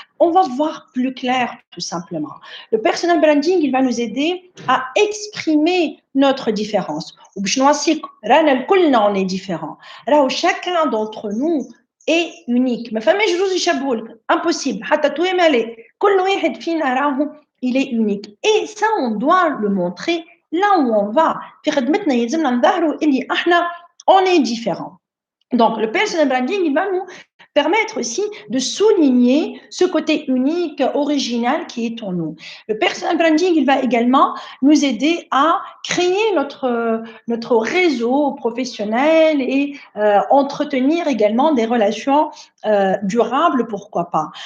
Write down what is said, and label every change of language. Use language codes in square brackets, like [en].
[fr] On va voir plus clair, tout simplement. Le personal branding, il va nous aider à exprimer notre différence. On est différent. Alors, chacun d'entre nous, est unique. [ar] ما فماش جوج يشبهوا لك. Impossible. حتى تويمالي. كل واحد فينا راهو [fr] il est unique. Et ça, on doit le montrer là où on va. [ar] في خدمتنا يلزمنا نظهروا اللي احنا [fr] on est différent. Donc, le personal branding, il va nous permettre aussi de souligner ce côté unique, original qui est en nous. Le personal branding, il va également nous aider à créer notre réseau professionnel et entretenir également des relations durables, pourquoi pas.